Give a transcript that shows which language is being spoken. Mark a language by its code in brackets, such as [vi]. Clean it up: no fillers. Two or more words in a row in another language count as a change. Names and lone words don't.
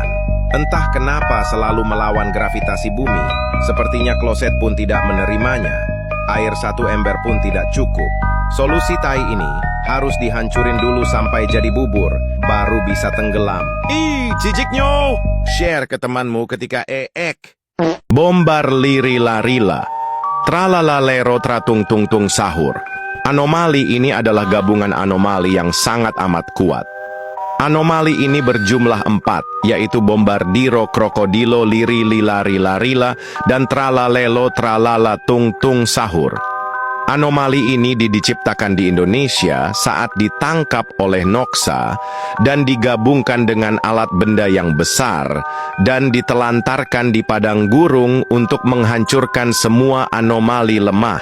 [id] Entah kenapa selalu melawan gravitasi bumi. Sepertinya kloset pun tidak menerimanya. Air 1 ember pun tidak cukup. Solusi tai ini harus dihancurin dulu sampai jadi bubur, baru bisa tenggelam. Ciciknya! Share ke temanmu ketika Bombar liri-larila. Tralalalero tratung-tung-tung sahur. Anomali ini adalah gabungan anomali yang sangat amat kuat. Anomali ini berjumlah 4, yaitu Bombardiro, Krokodilo, Liri, Lilari, Larila, dan Tralalelo, Tralala, Tung-tung Sahur. Anomali ini diciptakan di Indonesia saat ditangkap oleh Noxa dan digabungkan dengan alat benda yang besar dan ditelantarkan di padang gurung untuk menghancurkan semua anomali lemah.